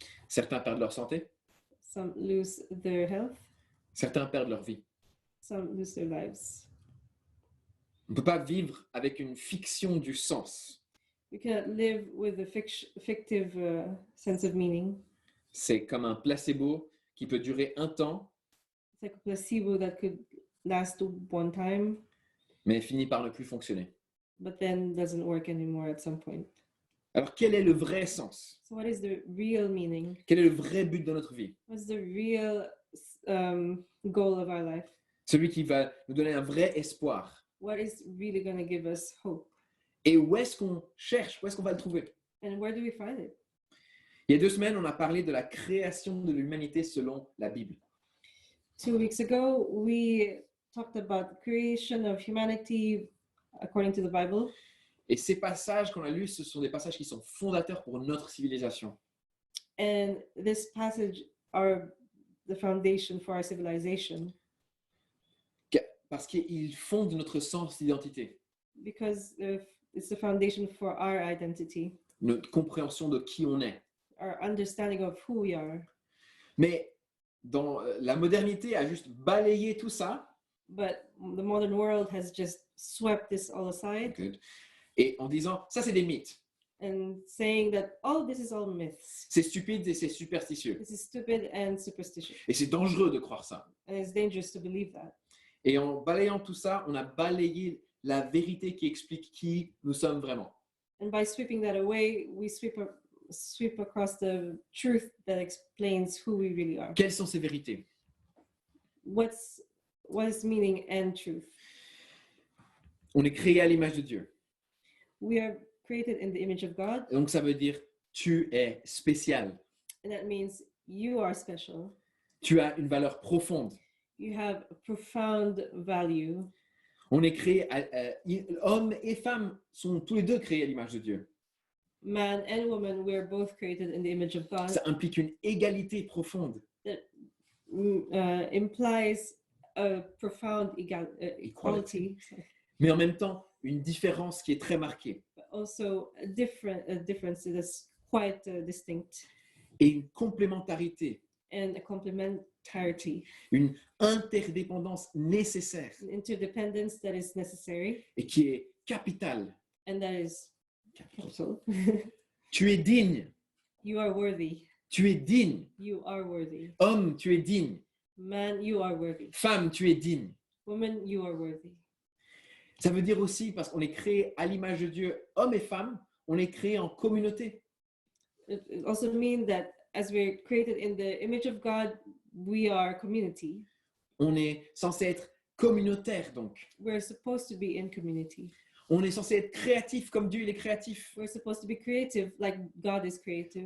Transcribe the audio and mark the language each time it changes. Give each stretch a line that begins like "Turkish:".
French: certains perdent leur santé,
English: Some lose their health.
French: certains perdent leur vie.
English: Some lose their lives.
French: On ne peut pas vivre avec une fiction du sens.
English: We cannot live with a fictive sense of meaning.
French: C'est comme un placebo qui peut durer un temps,
English: It's like a placebo that could last one time,
French: mais finit par ne plus fonctionner.
English: but then doesn't work anymore at some point.
French: Alors, quel est le vrai sens?
English: So what is the real meaning?
French: Quel est le vrai but de notre vie?
English: What's the real goal of our life?
French: Celui qui va nous donner un vrai espoir.
English: What is really going to give us hope?
French: Et où est-ce qu'on cherche? Où est-ce qu'on va le trouver?
English: And where do we find it?
French: Il y a 2 semaines, on a parlé de la création de l'humanité selon la Bible.
English: 2 weeks ago, we talked about the creation of humanity according to the Bible.
French: Et ces passages qu'on a lus, ce sont des passages qui sont fondateurs pour notre civilisation.
English: And this passage are the foundation for our civilization
French: Parce qu'ils fondent notre sens d'identité,
English: because it's the foundation for our identity,
French: notre compréhension de qui on est.
English: our understanding of who we are.
French: Mais dans la modernité a juste balayé tout ça.
English: But the modern world has just swept this all aside
French: Et en disant, ça c'est des mythes.
English: and saying that, oh, this is all myths.
French: C'est stupide et c'est superstitieux.
English: This is stupid and superstitious.
French: Et c'est dangereux de croire ça.
English: And it's dangerous to believe that.
French: Et en balayant tout ça, on a balayé la vérité qui explique qui nous sommes vraiment.
English: And by sweeping that away, we sweep across the truth that explains who we really are.
French: Quelles sont ces vérités?
English: What is meaning and truth?
French: On est créé à l'image de Dieu.
English: We are created in the image of God,
French: Et donc ça veut dire, tu es spécial.
English: and that means you are special.
French: Tu as une valeur profonde.
English: You have a profound value.
French: On est créé, hommes et femmes sont tous les deux créés à l'image de Dieu.
English: Man and woman, we are both created in the image of God.
French: Ça implique une égalité profonde.
English: That implies a profound equality,
French: Mais en même temps, une différence qui est très marquée.
English: but also a difference that is quite distinct,
French: Et une complémentarité,
English: and a complementarity,
French: une interdépendance nécessaire
English: an interdependence that is necessary
French: et qui est capitale.
English: and that is capital.
French: Tu es digne.
English: You are worthy.
French: Tu es digne.
English: You are worthy.
French: Homme, tu es digne.
English: Man, you are worthy.
French: Femme, tu es digne.
English: Woman, you are worthy.
French: Ça veut dire aussi, parce qu'on est créé à l'image de Dieu, hommes et femmes, on est créé en communauté.
English: It also means that as we're created in the image of God, we are a community.
French: On est censé être communautaire donc.
English: We're supposed to be in community.
French: On est censé être créatif comme Dieu il est créatif.
English: We're supposed to be creative like God is creative.